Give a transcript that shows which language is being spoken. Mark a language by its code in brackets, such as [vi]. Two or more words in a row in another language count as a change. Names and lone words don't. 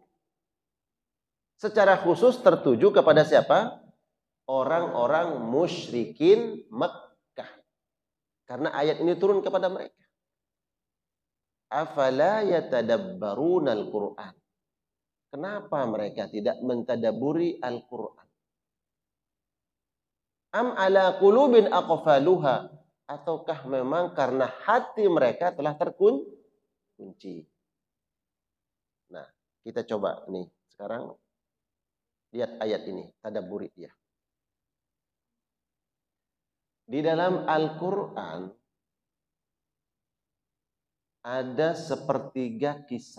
[id] Secara khusus tertuju kepada siapa? Orang-orang musyrikin Makkah. Karena ayat ini turun kepada mereka. [ar] Afala yatadabbaruna al-Qur'an. [id] Kenapa mereka tidak mentadabburi Al-Qur'an? [ar] Am ala qulubin aqfaluha, [id] ataukah memang karena hati mereka telah terkunci? Nah, kita coba nih sekarang Lihat ayat ini, tadabburi dia. Di dalam Al-Quran ada sepertiga kisah.